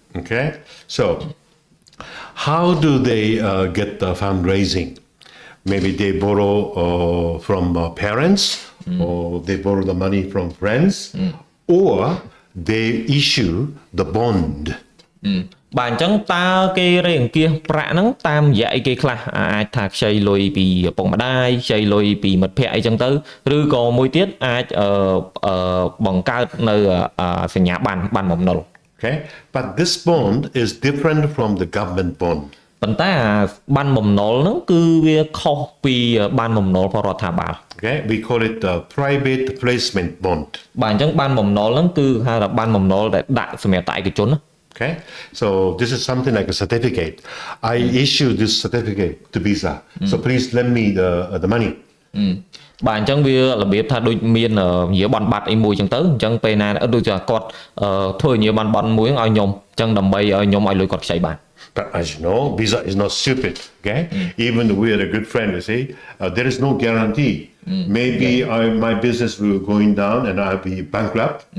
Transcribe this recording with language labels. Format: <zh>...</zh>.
<en>Okay, so how do they get the fundraising? Maybe they borrow from parents, or they borrow the money from friends, or they issue the bond.</en> <km>បាទអញ្ចឹងតើគេរៃអង្គាសប្រាក់ហ្នឹងតាមរយៈអីគេខ្លះអាចថាខ្ចីលុយពីឪពុកម្ដាយខ្ចីលុយពីមិត្តភ័ក្តិអីចឹងទៅឬក៏មួយទៀតអាចបង្កើតនៅសញ្ញាប័ណ្ណបំណុល</km> <en>Okay, but this bond is different from the government bond.</en> <km>ប៉ុន្តែប័ណ្ណបំណុលហ្នឹងគឺវាខុសពីប័ណ្ណបំណុលរបស់រដ្ឋាភិបាល</km> <en>Okay, we call it the private placement bond.</en> <km>បាទអញ្ចឹងប័ណ្ណបំណុលហ្នឹងគឺហៅថាប័ណ្ណបំណុលដែលដាក់សម្រាប់តែឯកជនណា</km> <en>Okay, so this is something like a certificate. I issue this certificate to Visa, so please lend me the money.</en> <km>បាទអញ្ចឹងវារបៀបថាដូចមាននិយាយប័ណ្ណប័ត្រអីមួយអញ្ចឹងទៅអញ្ចឹងពេលណាដូចជាគាត់ធ្វើនិយាយប័ណ្ណមួយឲ្យខ្ញុំអញ្ចឹងដើម្បីឲ្យខ្ញុំឲ្យលុយគាត់ខ្ចីបាន</km> <en>But as you know, Visa is not stupid. Okay, even though we are a good friend, you see, there is no guarantee. Maybe my business will going down and I'll be bankrupt.</en>